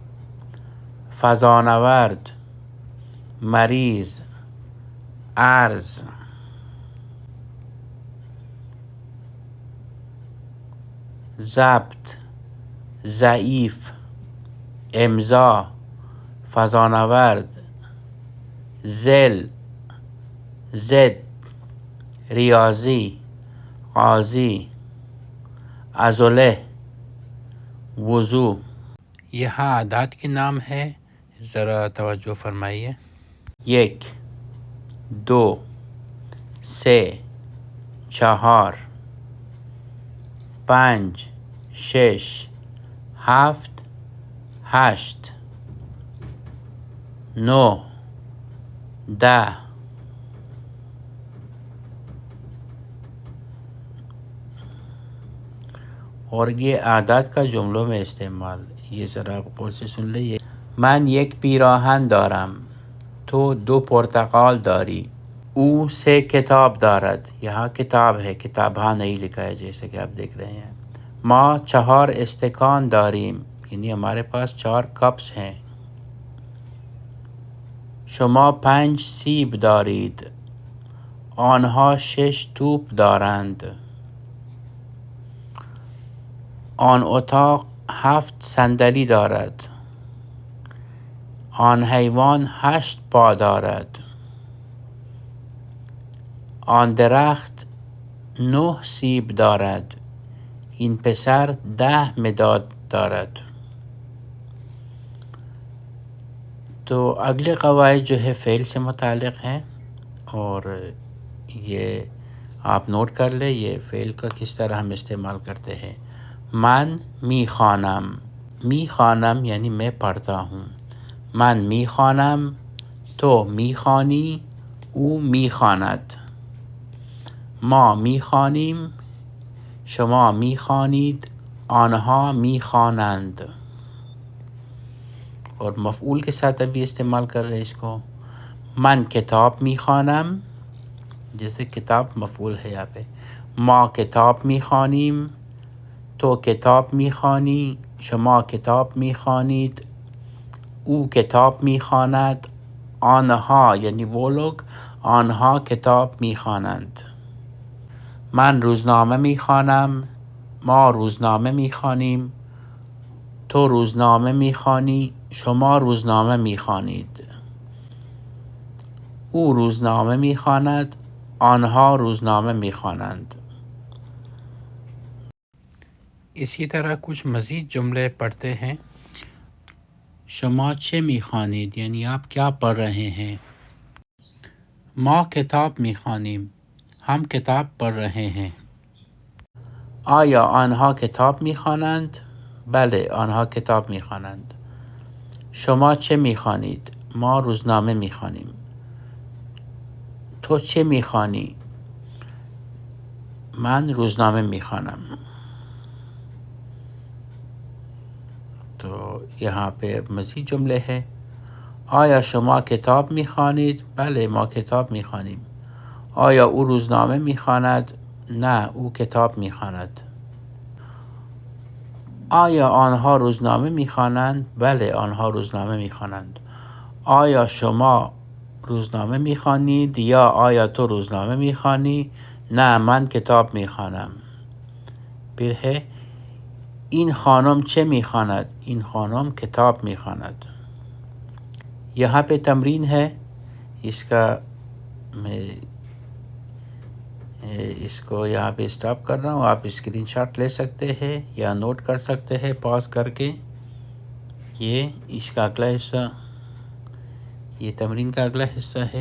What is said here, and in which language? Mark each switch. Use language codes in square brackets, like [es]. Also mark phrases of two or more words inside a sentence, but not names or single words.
[fa] فضانورد، مریض، عرض، ضبط، ضعیف، امضا، فضانورد، زل، زد، ریاضی، قاضی، عضله، वज़ू। [ur] یہاں اعداد کے نام ہے، ذرا توجہ فرمائیے. 1 2 3 4 5 6 7 8 9 10 اور یہ اعداد کا جملوں میں استعمال، یہ ذرا آپ غور سے سن لیجیے. [fa] من یک پیراهن دارم، تو 2 پرتقال داری، او 3 کتاب دارد، [ur] یہاں کتاب ہے، کتابا نہیں لکھا ہے جیسے کہ آپ دیکھ رہے ہیں. [fa] ما 4 استکان داریم، [ur] یعنی ہمارے پاس 4 کپس ہیں. [fa] شما 5 سیب دارید، آنها 6 توپ دارند. آن اتاق 7 صندلی دارد، آن حیوان 8 پا دارد، آن درخت 9 سیب دارد، این پسر 10 مداد دارد. [ur] تو اگلے قواعد جو ہے فعل سے متعلق ہیں، اور یہ آپ نوٹ کر لے، یہ فعل کا کس طرح ہم استعمال کرتے ہیں. [fa] من می‌خوانم، می‌خوانم [ur] یعنی میں پڑھتا ہوں. [fa] من می‌خوانم، تو می‌خوانی, او می خواند. ما می خوانیم، شما می خوانید، آنها می خوانند. [ur] اور مفعول کے ساتھ ابھی استعمال کر رہے ہیں اس کو. [fa] من کتاب می‌خوانم, [ur] جیسے کتاب مفعول ہے یہاں پے. [fa] ما کتاب می‌خوانیم، تو کتاب می‌خوانی، شما کتاب می‌خوانید، او کتاب می‌خواند، آنها [ur] یعنی وہ لوگ, [fa] آنها کتاب می‌خوانند. من روزنامه می خوانم، ما روزنامه می خوانیم، تو روزنامه می خوانی، شما روزنامه می خوانید. او روزنامه می خواند، آنها روزنامه میخوانند. [ur] اسی طرح کچھ مزید جملے پڑھتے ہیں. [fa] شما چه می‌خوانید [ur] یعنی آپ کیا پڑھ رہے ہیں. [fa] ما کتاب میخوانیم [ur] ہم کتاب پڑھ رہے ہیں. [fa] آیا آنها کتاب میخوانند؟ بله آنها کتاب میخوانند. شما چه میخوانید؟ ما روزنامه میخوانیم. تو چه میخوانی؟ من روزنامه میخوانم. [ur] تو یہاں پے مزید جملے ہیں. [fa] آیا شما کتاب میخوانید؟ بله ما کتاب میخوانیم. آیا او روزنامه میخواند؟ نه او کتاب میخواند. آیا آنها روزنامه میخوانند؟ بله آنها روزنامه میخوانند. آیا شما روزنامه میخوانید یا آیا تو روزنامه میخوانی؟ نه من کتاب میخوانم. [ur] پھر ہے [fa] این خانم چه میخواند؟ این خانم کتاب میخواند. [ur] یہاں پے تمرین ہے. اس کا میں اس کو یہاں پے سٹاپ کر رہا ہوں. آپ سکرین شاٹ لے سکتے ہیں یا نوٹ کر سکتے ہیں پاز کر کے. یہ اس کا اگلا حصہ، یہ تمرین کا اگلا حصہ ہے.